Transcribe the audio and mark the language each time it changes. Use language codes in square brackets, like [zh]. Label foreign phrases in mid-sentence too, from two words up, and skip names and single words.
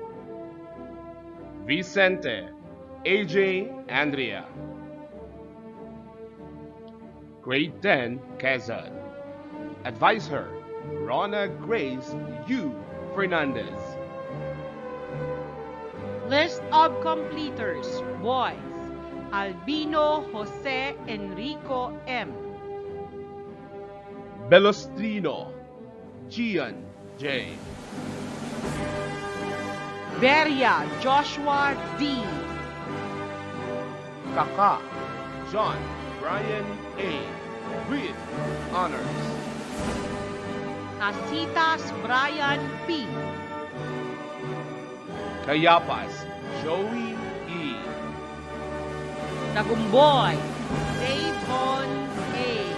[en] Vicente AJ Andrea. Grade 10 Quezon. Advisor Rona Grace U. Fernandez. List of completers. Boys Albino Jose Enrico M. Belostrino Gian J. Beria Joshua D. Kaka John Brian A. with honors. Casitas Brian P. Cayapas Joey E. Tagumboy Davon A.